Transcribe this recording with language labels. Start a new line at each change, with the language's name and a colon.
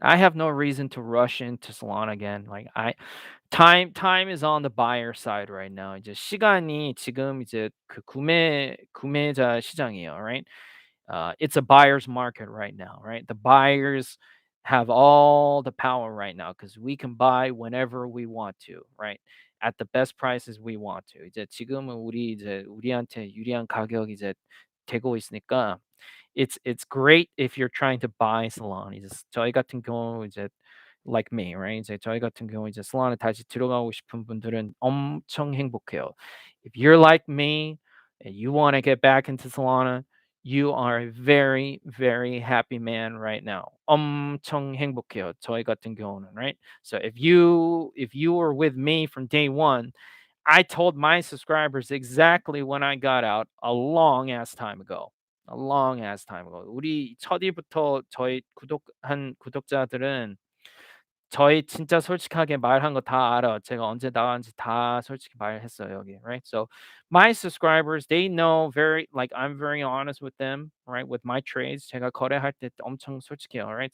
English: I have no reason to rush into Solana again. Like time is on the buyer side right now.
Korean: 이제 시간이 지금 이제 그 구매자 시장이에요,
English: right? It's a buyer's market right now, right? The buyers have all the power right now because we can buy whenever we want to, right? At the best prices we want to.
Korean: 이제 지금은 우리한테 유리한 가격이 이제 되고 있으니까
English: it's great if you're trying to buy Solana.
Korean: 이제 저희 같은 경우 이제
English: like me, right?
Korean: 이제 저희 같은 경우 이제 Solana 다시 들어가고 싶은 분들은 엄청 행복해요.
English: If you're like me and you want to get back into Solana, you are a very, very happy man right now.
Korean: 엄청 행복해요. 저희 같은 경우는,
English: right? So if you were with me from day one, I told my subscribers exactly when I got out a long ass time ago. A long ass time ago.
Korean: 우리 첫 일부터 저희 구독한 구독자들은 저희 진짜 솔직하게 말한 거 다 알아. 제가 언제 나갔는지 다 솔직히 말했어요, 여기.
English: Right? So my subscribers, they know very like I'm very honest with them, right? With my trades.
Korean: 제가 거래할 때 엄청 솔직해요,
English: right?